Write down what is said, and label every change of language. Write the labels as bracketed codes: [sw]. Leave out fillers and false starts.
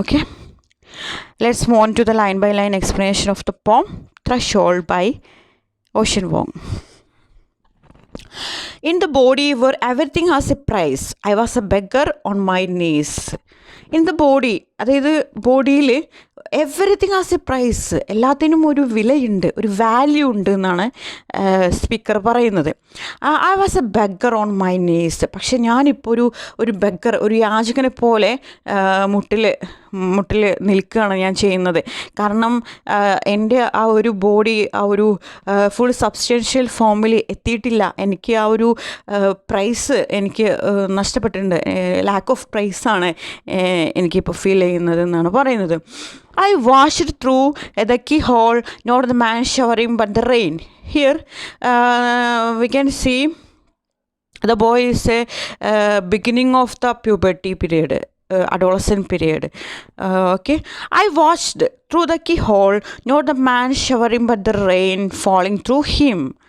[en] Okay, let's move on to the line by line explanation of the poem Threshold by Ocean Vuong. In the body where everything has a price, I was a beggar on my knees. In the body, [ml] അതായത് ബോഡിയിൽ [en] everything has a price, [ml] എല്ലാത്തിനും ഒരു വിലയുണ്ട്, ഒരു value ഉണ്ട് എന്നാണ് speaker പറയുന്നത്. [en] I was a beggar on my knees. [ml] പക്ഷെ ഞാനിപ്പോൾ ഒരു ബെഗർ, ഒരു യാചകനെ പോലെ മുട്ടിൽ നിൽക്കുകയാണ് ഞാൻ ചെയ്യുന്നത്. കാരണം എൻ്റെ ആ ഒരു ബോഡി ആ ഒരു ഫുൾ സബ്സ്റ്റൻഷ്യൽ ഫോമിൽ എത്തിയിട്ടില്ല. എനിക്ക് ആ ഒരു പ്രൈസ് എനിക്ക് നഷ്ടപ്പെട്ടിട്ടുണ്ട്. ലാക്ക് ഓഫ് പ്രൈസാണ് എനിക്കിപ്പോൾ ഫീൽ ചെയ്യുന്നത് എന്നാണ് പറയുന്നത്. [en] I watched through the keyhole, not the man showering but the rain. Here we can see the boy is a beginning of the puberty period, adolescent period. Okay, I watched through the keyhole, not the man showering but the rain falling through him.